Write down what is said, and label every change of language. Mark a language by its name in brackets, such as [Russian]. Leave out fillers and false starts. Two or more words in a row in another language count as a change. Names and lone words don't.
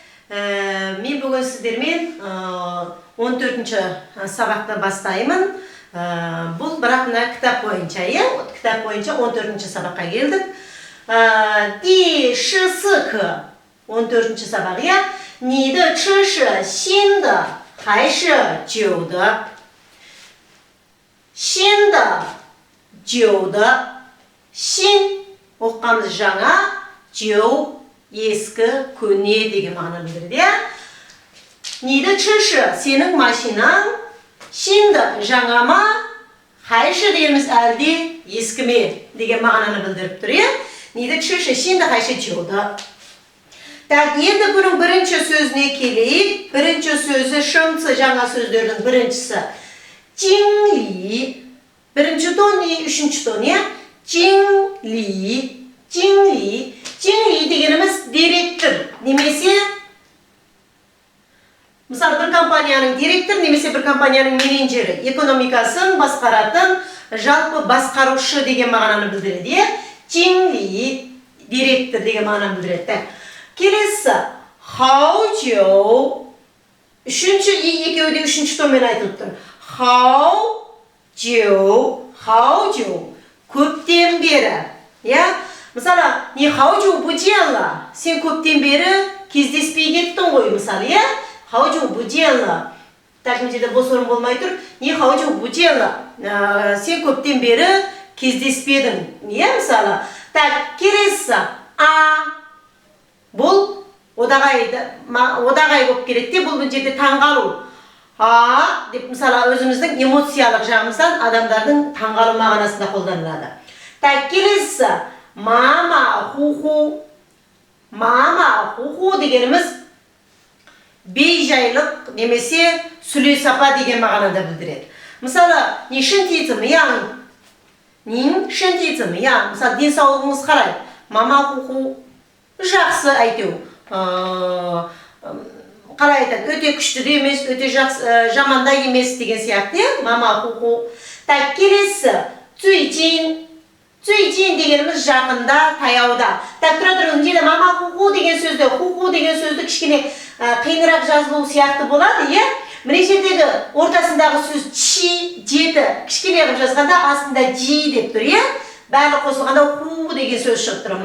[Kazakh] Мен бүгін сіздермен 14-ші сабақты бастаймын. Бұл бірақ мына кітап бойынша, кітап бойынша 14-ші сабаққа келдік. [Chinese] 第14课 14-ші сабақ, 你的车是新的还是旧的？新的、旧的。 [Kazakh] 新 оққанымыз жаңа, жау ескі, көне деген мағына білдіреді. [Chinese] 你的车是 [Kazakh] сенің машинаң 新的 жаңа ма, 还是 дегеніміз әлде ескі ме деген мағынаны білдіріп тұр. [Chinese] 你的车是新的还是旧的? [Kazakh] Так, енді бұның бірінші сөзіне келейік. Бірінші сөзі шыңцы жаңа сөздердің біріншісі. [Chinese] 经理. [Kazakh] Бірінші тон не, үшінші тон не? [Chinese] 经理. 经理. [Kazakh] 经理 дегеніміз директор. Немесе мысалы бір компанияның директор, немесе бір компанияның менеджері, экономикасын басқаратын жалпы басқарушы деген мағынаны білдіреді. [Chinese] 经理, [Kazakh] директор деген мағынаны білдіреді. Келесі, [Chinese] 好久. [Kazakh] Үшінші, екеуі де үшінші тонмен айтылып тұр. [Chinese] 好久, 好久. [Kazakh] Көптен бері. Мысалы, не [Chinese] 好久不见了. [Kazakh] Сен көптен бері кездеспей кеттің ғой, мысалы, [Chinese] 好久不见了. [Kazakh] Так, менде бос орын болмай тұр. Не [Chinese] 好久不见了. [Kazakh] Сен көптен бері кездеспедің. Мысалы. Так, келесі, бұл одағай болып келеді. Бұл жерде таңғалу. Деп мысалы өзіміздің эмоциялық жағымыздан адамдардың таңғалу мағынасында қолданылады. Так, келесі, [Chinese] 马马虎虎. 马马虎虎 [Kazakh] дегеніміз бейжайлық немесе сүлесапа деген мағынада білдіреді. Мысалы, не [Chinese] 身体怎么样? 您身体怎么样? [Kazakh] Мысалы, денсаулығыңыз қалай? [Chinese] 马马虎虎. [Kazakh] Жақсы әйтеу. Қалай айтады? Өте күшті де емес, өте жаманда емес деген сияқты. [Chinese] 马马虎虎. [Kazakh] Так, келесі, [Chinese] 最近. [Kazakh] 最近 дегеніміз жақында, таяуда. Так, тұра-тұра, үнжелі [Chinese] 马马虎虎 [Kazakh] деген сөзді, ху-ху деген сөзді кішкене қиынырақ жазылу сияқты болады, Міне жердегі ортасындағы сөз чи, жеті, кішкене қып жазғанда астында жи деп тұр, Бәрі қосылғанда ху деген сөз шығып тұр.